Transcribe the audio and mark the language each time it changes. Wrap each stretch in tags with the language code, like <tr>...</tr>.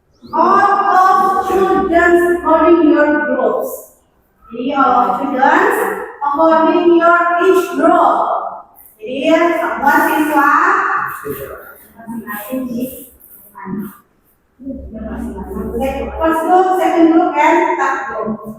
<en>All of students holding your groups.</en> <id>Jadi</id> <en>all of students holding your each group.</en> <id>Jadi semua siswa masing-masing di depan.</id> <en>First group, second group, and third group.</en>